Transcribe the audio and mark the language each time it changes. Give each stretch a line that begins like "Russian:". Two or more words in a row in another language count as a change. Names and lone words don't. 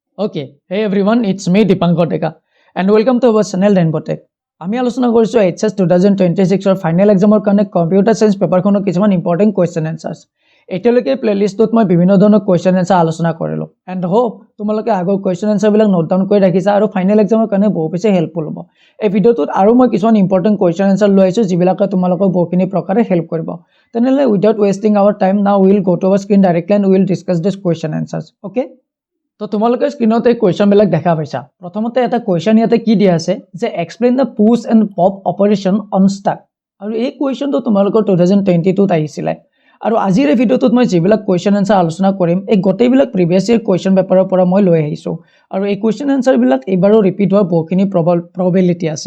English: Okay, hey everyone, it's me Dipankar Deka and welcome to our channel Rainbow Tech.
Assamese: আমি আলোচনা কৰিছো HS 2026 ৰ
English: final examৰ
Assamese: কাৰণে
English: computer science paperখনৰ
Assamese: কিছুমান
English: important question answers.
Assamese: এতিয়ালৈকে প্লেলিষ্টত মই বিভিন্ন ধৰণৰ
English: question answer
Assamese: আলোচনা কৰিলো
English: and hope
Assamese: তোমালোকে আগৰ
English: question answer
Assamese: বিলাক
English: note down
Assamese: কৰি ৰাখিছা আৰু
English: final examৰ
Assamese: কাৰণে বহুত বেছি হেল্পফুল হ'ব। এই ভিডিঅটোত আৰু মই কিছুমান
English: important question answer
Assamese: লৈ আহিছো যিবিলাকে তোমালোকক বহুখিনি প্ৰকাৰে হেল্প কৰিব।
English: তেনেহলে without wasting our time now will go to our screen directly and will discuss this question answers.
Assamese: ওকে, তো তোমালোকে স্ক্ৰীনত এই কোৱেশ্চন বিলাক দেখা পাইছা। প্ৰথমতে এটা কোৱেশ্চন ইয়াতে কি দিয়া আছে যে
English: explain the push and pop operation on stack.
Assamese: আৰু এই কোৱেশ্চনটো তোমালোকৰ 2022 ত আহিছিলে আৰু আজিৰ এই ভিডিঅটোত মই যিবিলাক
English: question answer
Assamese: আলোচনা কৰিম এই গোটেইবিলাক
English: previous year question paperৰ
Assamese: পৰা মই লৈ আহিছো আৰু এই
English: question answer
Assamese: বিলাক এবাৰো ৰিপিট হোৱাৰ বহুখিনি প্ৰবাবিলিটি আছে।